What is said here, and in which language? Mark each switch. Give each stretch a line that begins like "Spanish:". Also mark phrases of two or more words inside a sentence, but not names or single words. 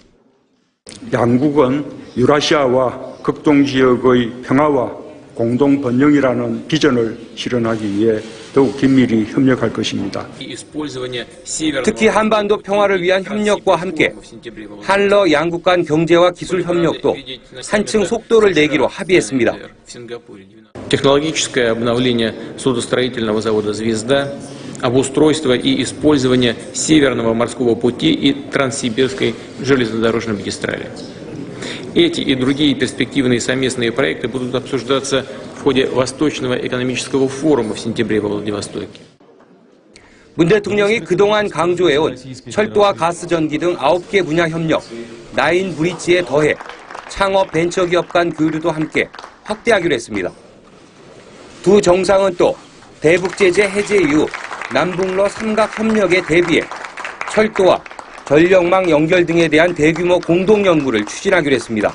Korean: 양국은 유라시아와 극동 지역의 평화와 공동 번영이라는 비전을 실현하기 위해 더욱 긴밀히 협력할 것입니다. 특히 한반도 평화를 위한 협력과 함께 한러 양국 간 경제와 기술 협력도 한층 속도를 내기로 합의했습니다.
Russian: Технологическое обновление судостроительного завода «Звезда», обустройство и использование Северного морского пути и Транссибирской железнодорожной магистрали. Эти и другие перспективные совместные проекты будут обсуждаться в ходе Восточного экономического форума в сентябре во Владивостоке.
Korean: 문 대통령이 그동안 강조해온 철도와 가스 전기 등 9개 분야 협력, 나인 브릿지에 더해 창업 벤처기업 간 교류도 함께 확대하기로 했습니다. 두 정상은 또 대북 제재 해제 이후 남북러 삼각 협력에 대비해 철도와 전력망 연결 등에 대한 대규모 공동 연구를 추진하기로 했습니다.